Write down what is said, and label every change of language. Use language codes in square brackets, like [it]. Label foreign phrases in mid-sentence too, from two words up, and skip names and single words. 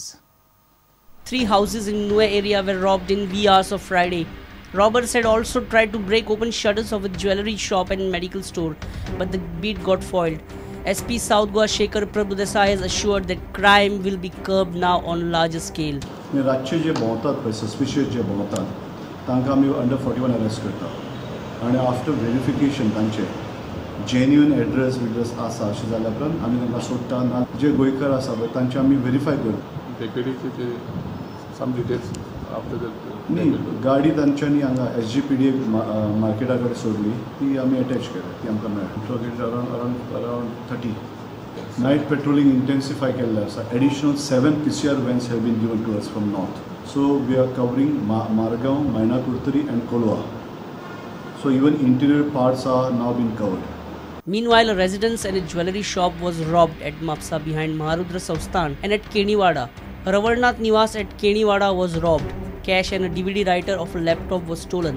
[en] 3 houses in Nue area were robbed in wee hours of Friday. Robbers had also tried to break open shutters of a jewellery shop and medical store, but the beat got foiled. SP South Goa Shekhar Prabhu Desai has assured that crime will be curbed now on a larger scale. [kok] रातचे जे भोंवतात पळय सस्पिशियस जे भोंवतात तांकां आमी अंडर 41 अरेस्ट करता आनी [en] after verification [kok] तांचे जेन्युइन एड्रेस विड्रेस आसा अशें जाल्या उपरांत आमी तांकां सोडटा ना जे गोंयकार आसा पळय तांचे आमी व्हेरीफाय करता. [en] Some details after that. [kok] न्ही गाडी तांच्यांनी हांगा SGPD मार्केटा कडेन सोडली ती आमी अटॅच केल्या ती आमकां मेळ्ळी अरावंड 30. [en] night patrolling intensify [kok] केल्लें आसा. [en] एडिशनल 7 PCR vans have been given to us from north. So we are covering Margaon, Maina Kurtari and Kolwa. So even interior parts are now being covered. Meanwhile, a residence and a jewellery shop was robbed at Mapsa behind Maharudra Sausthan and at Keniwada. Ravarnath Niwas at Keniwada was robbed. Cash and a DVD writer of a laptop was stolen.